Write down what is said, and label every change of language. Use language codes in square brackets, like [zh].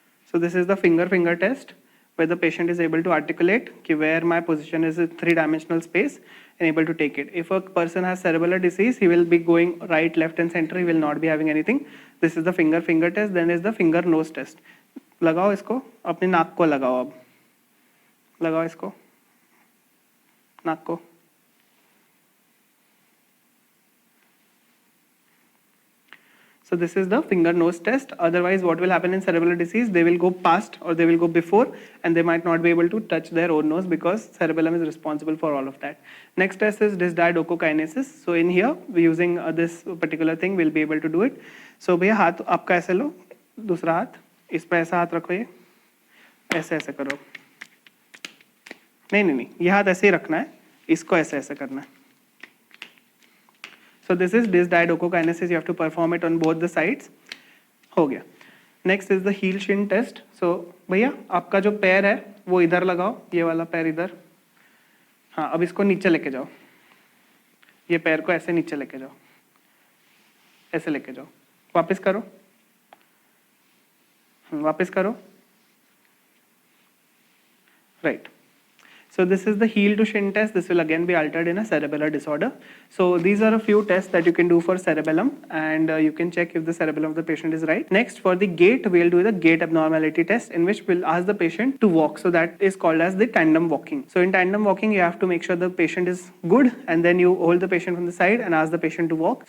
[en] So this is the finger test where the patient is able to articulate where my position is in three-dimensional space and able to take it. If a person has cerebellar disease, he will be going right, left and center. He will not be having anything. This is the finger test. Then is the finger nose test. [hi] लगाओ इसको, अपनी नाक को लगाओ. अब लगाओ इसको नाक को. [en] So this is the finger nose test. Otherwise, what will happen in cerebellar disease? They will go past or they will go before, and they might not be able to touch their own nose because cerebellum is responsible for all of that. Next test is dysdiadochokinesis. So in here, using this particular thing, we'll be able to do it. [hi] So भैया हाथ आपका ऐसे लो, दूसरा हाथ इस पे ऐसा हाथ रखो, ये ऐसे ऐसे करो. नहीं, ये हाथ ऐसे ही रखना है, इसको ऐसे ऐसे करना है. [en] So this is dysdiadochokinesis. You have to perform it on both the sides. [hi] हो गया. [en] Next is the heel shin test. [hi] So भैया आपका जो पैर है वो इधर लगाओ, ये वाला पैर इधर. हाँ, अब इसको नीचे लेके जाओ. ये पैर को ऐसे नीचे लेके जाओ, ऐसे लेके जाओ. वापस करो, वापस करो. [en] Right. So this is the heel to shin test. This will again be altered in a cerebellar disorder. So these are a few tests that you can do for cerebellum, and you can check if the cerebellum of the patient is right. Next, for the gait, we'll do the gait abnormality test, in which we'll ask the patient to walk. So that is called as the tandem walking. So in tandem walking, you have to make sure the patient is good, and then you hold the patient from the side and ask the patient to walk.